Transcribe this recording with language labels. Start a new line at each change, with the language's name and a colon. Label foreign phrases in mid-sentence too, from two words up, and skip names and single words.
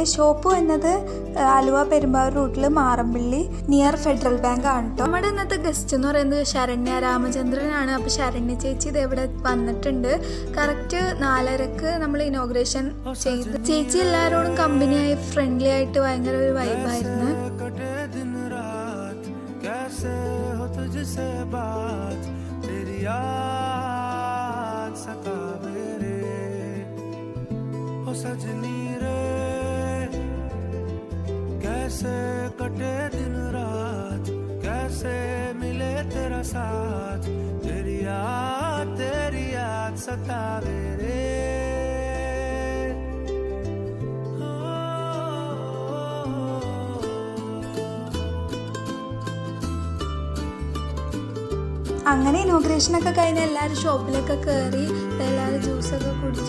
Malayalam: ഷോപ്പ് എന്നത് ആലുവ പെരുമ്പാവൂർ റൂട്ടിൽ മാറമ്പിള്ളി നിയർ ഫെഡറൽ ബാങ്ക് ആണ് കേട്ടോ. നമ്മുടെ ഇന്നത്തെ ഗസ്റ്റ് എന്ന് പറയുന്നത് ശരണ്യ രാമചന്ദ്രനാണ്. അപ്പോൾ ശരണ്യ ചേച്ചി ഇത് ഇവിടെ വന്നിട്ടുണ്ട്. കറക്റ്റ് 4:30 നമ്മൾ ഇനോഗ്രേഷൻ ചെയ്ത്. ചേച്ചി എല്ലാവരോടും കമ്പനിയായി ഫ്രണ്ട്ലി ആയിട്ട് ഭയങ്കര ഒരു വൈബായിരുന്നു.
Hindi: कैसे हो तुझसे बात, तेरी याद सतावे रे, हो सजनी रे, कैसे कटे दिन रात, कैसे मिले तेरा साथ, तेरी याद सतावे रे.
Malayalam: അങ്ങനെ ഇനോഗ്രേഷനൊക്കെ കഴിഞ്ഞ് എല്ലാവരും ഷോപ്പിലൊക്കെ കയറി എല്ലാവരും ജ്യൂസൊക്കെ കുടിച്ചു.